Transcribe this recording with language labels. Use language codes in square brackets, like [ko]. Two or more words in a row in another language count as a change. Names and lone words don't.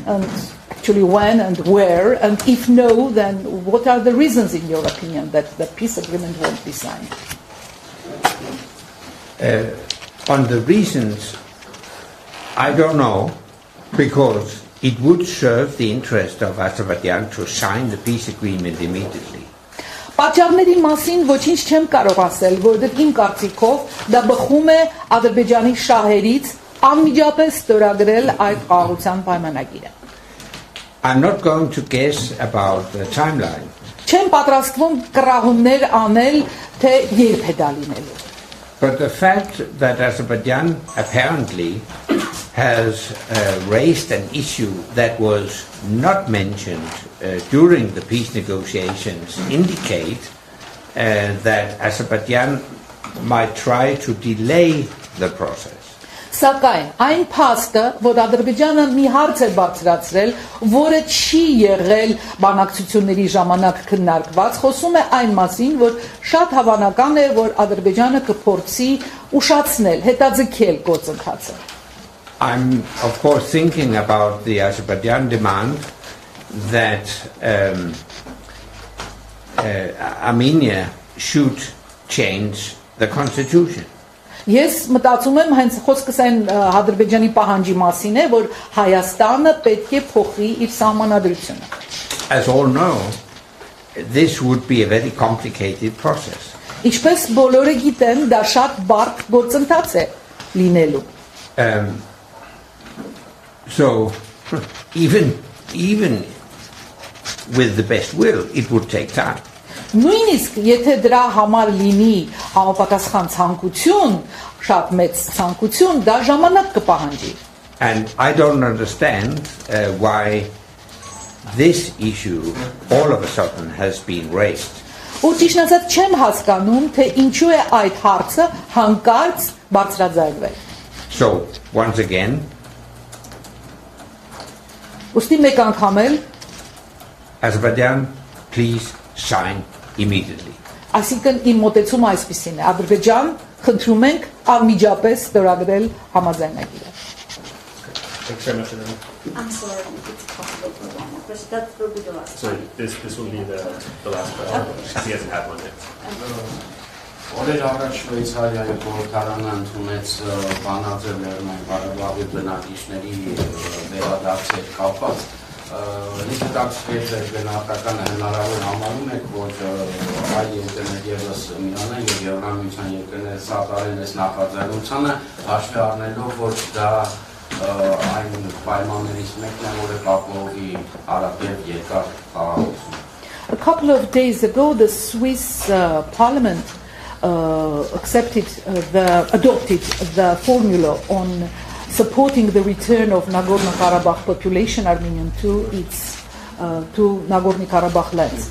[en] And actually when and where? And if no, then what are the reasons, in your opinion, that the peace agreement won't be signed? On the reasons, I don't know, because it would serve the interest of Azerbaijan to sign the peace agreement immediately. [hy] Պատճառների մասին ոչինչ չեմ կարող ասել, որովհետև իմ կարծիքով դա բխում է Ադրբեջանի շահերից անմիջապես ստորագրել այդ խաղաղության պայմանագիրը։ [en] I'm not going to guess about the timeline. [hy] Չեմ պատրաստվում կռահումներ անել, թե երբ է դա լինելու։ [en] But the fact that Azerbaijan apparently has raised an issue that was not mentioned during the peace negotiations indicate that Azerbaijan might try to delay the process. [hy] Սակայն այն փաստը, որ Ադրբեջանը մի հարց է բարձրացրել, որը չի եղել բանակցությունների ժամանակ քննարկված, խոսում է այն մասին, որ շատ հավանական է, որ Ադրբեջանը կփորձի ուշացնել, հետաձգել գործընթացը։ [en] I'm of course thinking about the Azerbaijan demand that Armenia should change the constitution. [hy] Ես մտածում եմ հենց խոսքս այն Ադրբեջանի պահանջի մասին է, որ Հայաստանը պետք է փոխի իր սահմանադրությունը։ [en] As all know, this would be a very complicated process. [hy] Ինչպես բոլորը գիտեն, դա շատ բարդ գործընթաց է լինելու։ [en] So even with the best will, it would take time. [hy] Նույնիսկ եթե դրա համար լինի համապատասխան ցանկություն, շատ մեծ ցանկություն, դա ժամանակ կպահանջի։ [en] And I don't understand why this issue all of a sudden has been raised. [hy] Ու ճիշտ ասած չեմ հասկանում, թե ինչու է այդ հարցը հանկարծ բարձրաձայնվել։ [en] So once again, [hy] Ուստի մեկ անգամ էլ [en] Azerbaijan, please sign immediately. [hy] Այսինքն իմ մոտեցումը այսպեսին է. Ադրբեջան, խնդրում ենք անմիջապես ստորագրել համաձայնագիրը։ [en] Thanks very much, everyone. I'm sorry if it's possible for one more question. That will be the last So one. this will be the last question. He hasn't had one yet. [hy] Օրեր առաջ Շվեյցարիայի խորհրդարանը ընդունեց բանաձև Լեռնային Ղարաբաղի բնակիչների վերադարձի հետ կապված։ Ինչ դարձրեց այդ գնահատականը հնարավոր համարում եք, որ այ երկրներ ևս միանան եւ Եվրամիության երկրները սատարեն այս նախաձեռնությանը, հաշվի առնելով, որ դա այն պայմաններից մեկն է, որը կապվի հարաբերական երկար խաղաղություն։ [en] A couple of days ago, the Swiss Parliament adopted the formula on supporting the return of Nagorno-Karabakh population, Armenian, to Nagorno-Karabakh lands.